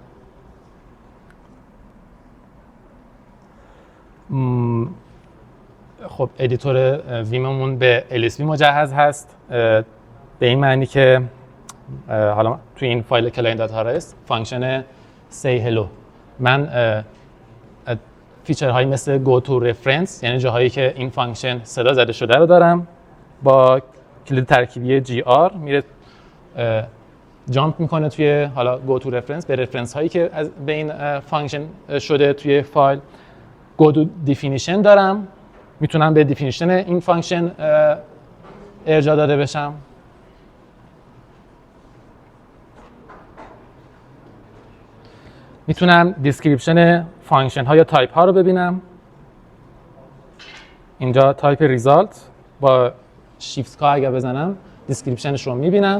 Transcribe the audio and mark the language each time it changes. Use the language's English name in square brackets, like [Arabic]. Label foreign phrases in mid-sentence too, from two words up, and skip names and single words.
[Persian] خب ادیتور ویممون به LSV مجهز هست، به این معنی که حالا توی این فایل client.rs فانکشن say hello من فیچرهایی مثل [English] go to reference، [Persian] یعنی جاهایی که این فانکشن صدا زده شده رو دارم، با کلید ترکیبی GR میره جامپ میکنه توی حالا [English] go to reference [Persian] به رفرنس هایی که به این فانکشن شده توی فایل. [English] go to definition [Persian] دارم، میتونم به definition این فانکشن ارجاع داده بشم. میتونم دیسکریپشن فانکشن ها یا تایپ ها رو ببینم. اینجا تایپ ریزالت با شیفت کا اگر بزنم دیسکریپشنش رو میبینم.